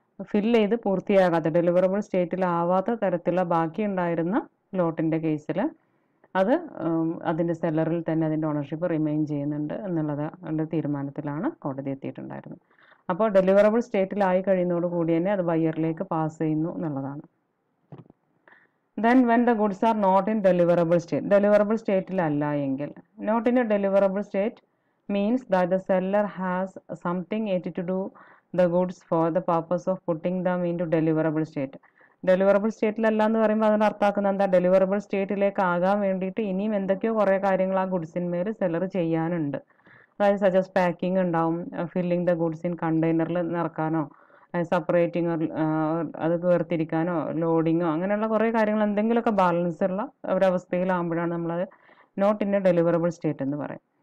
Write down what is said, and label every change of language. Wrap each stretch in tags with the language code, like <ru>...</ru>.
<ml>Fill ചെയ്ത് പൂർത്തിയാകാത്ത deliverable സ്റ്റേറ്റിലാവാത്ത തരത്തിലുള്ള ബാക്കി ഉണ്ടായിരുന്ന ലോട്ടിൻ്റെ കേസിൽ അത് അതിൻ്റെ സെല്ലറിൽ തന്നെ അതിൻ്റെ ഓണർഷിപ്പ് റിമെയിൻ ചെയ്യുന്നുണ്ട് എന്നുള്ളത് തീരുമാനത്തിലാണ് കോടതി എത്തിയിട്ടുണ്ടായിരുന്നത്. അപ്പോൾ ഡെലിവറബിൾ സ്റ്റേറ്റിലായി കഴിയുന്നതോടുകൂടി തന്നെ അത് ബയറിലേക്ക് പാസ് ചെയ്യുന്നു എന്നുള്ളതാണ്.</ml> <en>Then when the goods are not in deliverable state, deliverable state</en> <ml>അല്ല എങ്കിൽ,</ml> <en>not in a deliverable state means that the seller has something yet to do the goods for the purpose of putting them into deliverable state.</en> <ml>Deliverable സ്റ്റേറ്റിലല്ല എന്ന് പറയുമ്പോൾ അതിന് അർത്ഥമാക്കുന്നത് എന്താ, deliverable സ്റ്റേറ്റിലേക്ക് ആകാൻ വേണ്ടിയിട്ട് ഇനിയും എന്തൊക്കെയോ കുറേ കാര്യങ്ങൾ ആ ഗുഡ്സിന്മേൽ സെല്ലർ ചെയ്യാനുണ്ട്. അതായത് സജസ്റ്റ് പാക്കിംഗ് ഉണ്ടാവും, filling the goods in കണ്ടെയ്നറിൽ നിറക്കാനോ, separating അത് വേർതിരിക്കാനോ, ലോഡിങ്ങോ, അങ്ങനെയുള്ള കുറേ കാര്യങ്ങൾ എന്തെങ്കിലുമൊക്കെ ബാലൻസ് ഉള്ള ഒരവസ്ഥയിലാകുമ്പോഴാണ് നമ്മളത് not in A deliverable state എന്ന് പറയും.</ml>